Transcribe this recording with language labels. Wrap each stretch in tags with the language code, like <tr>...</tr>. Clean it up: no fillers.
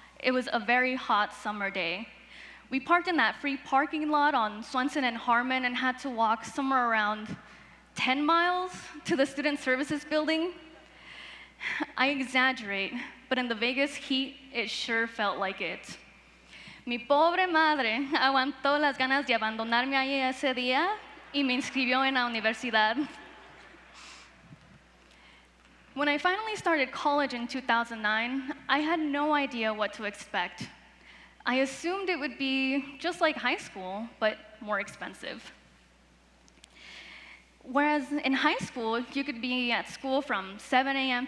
<en>It was a very hot summer day. We parked in that free parking lot on Swenson and Harmon and had to walk somewhere around 10 miles to the Student Services building. I exaggerate, but in the Vegas heat, it sure felt like it.</en> <es>Mi pobre madre aguantó las ganas de abandonarme ahí ese día y me inscribió en la universidad.</es> <en>When I finally started college in 2009, I had no idea what to expect. I assumed it would be just like high school, but more expensive. Whereas in high school, you could be at school from 7 a.m.</en>